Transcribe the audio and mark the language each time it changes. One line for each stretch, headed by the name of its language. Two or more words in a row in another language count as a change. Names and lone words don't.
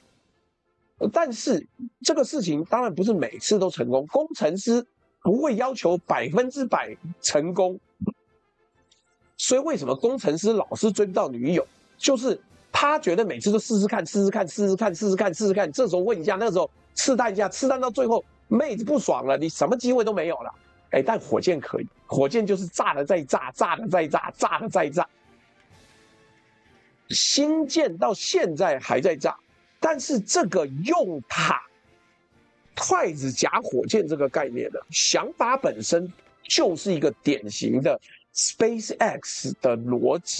Chinese: 但是這個事情當然不是每次都成功，工程師不會要求100%成功， 所以為什麼工程師老是追不到女友，就是他覺得每次都試試看，試試看，試試看，試試看，試試看，這時候問一下，那時候試探一下，試探到最後妹子不爽了，你什麼機會都沒有了。哎，但火箭可以，火箭就是炸了再炸，炸了再炸，炸了再炸。星艦到現在還在炸，但是這個用塔筷子夾火箭這個概念的想法本身就是一個典型的 SpaceX 的邏輯。